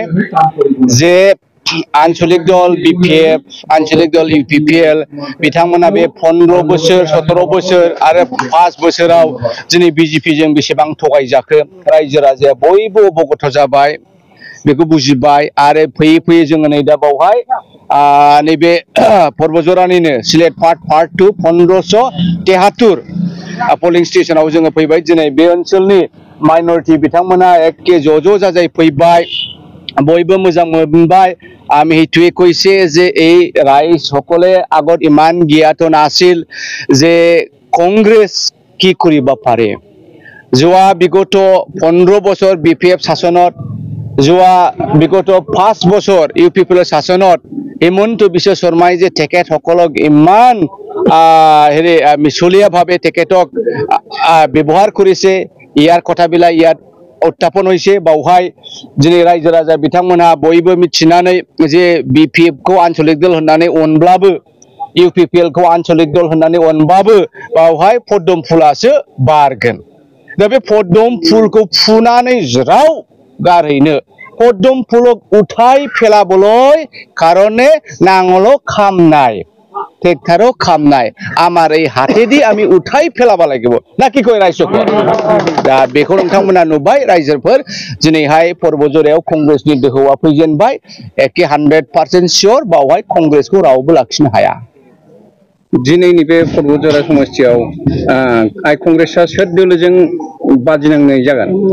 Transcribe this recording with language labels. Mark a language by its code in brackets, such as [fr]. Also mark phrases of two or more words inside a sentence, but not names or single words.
[brx] जे आन्चलिक दल बीपीएफ आन्चलिक दल यूपीपीएल बिथांमोना बे 15 बोसोर 17 बोसोर आरो 5 बोसोराव दिनै बीजेपीजों बेसेबां थगायजाखो रायजो राजाया बयबो अबगत जाबाय, बेखौ बुजिबाय आरो फैयै फैयै जोङो नै दा बावहाय नैबे फटबटजरानिनो सिलेट पार्ट 2 1573 पलिं स्टेशनाव जोङो फैबाय। दिनै बे ओनसोलनि माइनरिटी बिथांमोना एके ज' जाजाय फैबाय, बयबो मोजां मोनबाय। [as] আমি সেইটোৱে কৈছে যে এই ৰাইজ সকলে আগত ইমান জ্ঞাত নাছিল যে কংগ্ৰেছ কি কৰিব পাৰে। যোৱা বিগত 15 বছৰ বিপিএফ শাসনত, যোৱা বিগত 5 বছৰ ইউপিপিএল শাসনত হিমন্ত বিশ্ব শৰ্মাই যে তেখেতসকলক ইমান মিছলীয়াভাৱে তেখেতক ব্যৱহাৰ কৰিছে, ইয়াৰ কথাবিলাক ইয়াত উত্থাপন হৈছে। [brx] बावहाय दिनै रायजो राजा बिथांमोनहा बयबो मिथिनानै जे बीपीएफ को आन्चलिक दल होननानै अनब्लाबो यूपीपीएल को आन्चलिक दल होननानै अनबाबो बावहाय पदम फुलासो बारगोन। दा बे पदम फुलखौ फुनानै ज्राव गारहैनो पदम फुलक उठाय फेलाबलय कारणे नांगल खामनाय ट्रेक्टरो खामनाय आमार [as] এই হাতেদি আমি উঠাই ফেলাবা লাগিব না কি কয় [brx] रायजोफोर। दा बेखौ नोंथांमोना नुबाय रायजोफोर दिनैहाय फटबटजरायाव कंग्रेसनि दोहौआ फैजेनबाय। एके 100% सियर बावहाय कंग्रेसखौ रावबो लाखिनो हाया। दिनैनि बे फटबटजरा समस्थियाव आइ कंग्रेसआ सोर दोलोजों बादिनांनाय जागोन?